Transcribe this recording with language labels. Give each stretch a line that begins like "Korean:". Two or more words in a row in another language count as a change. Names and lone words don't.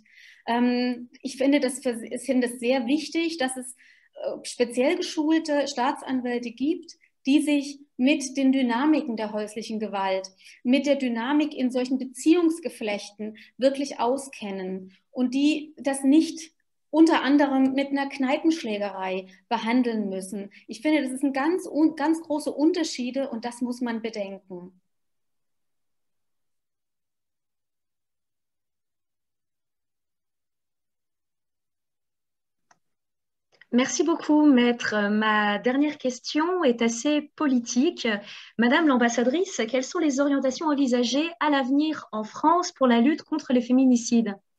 German: Ich finde es sehr wichtig, dass es speziell geschulte Staatsanwälte gibt, die sich mit den Dynamiken der häuslichen Gewalt, mit der Dynamik in solchen Beziehungsgeflechten wirklich auskennen und die das nicht unter anderem mit einer Kneipenschlägerei behandeln müssen. Ich finde, das sind ganz große Unterschiede und das muss man bedenken.
French: Merci beaucoup, Maître. Ma dernière question est assez politique. Madame l'ambassadrice, quelles sont les orientations envisagées à l'avenir en France pour la lutte contre les féminicides?